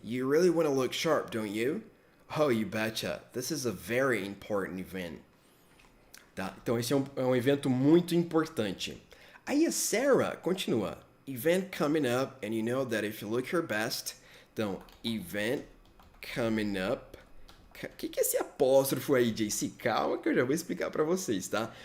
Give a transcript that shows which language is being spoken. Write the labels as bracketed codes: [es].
[en] You really want to look sharp, don't you? Oh, you betcha. This is a very important event. [pt] Tá, então esse é um evento muito importante. Aí a Sarah continua. [en] Event coming up, and you know that if you look your best. [pt] Então, [en] event coming up. [pt] O que é esse apóstrofo aí, JC? Calma que eu já vou explicar pra vocês, tá?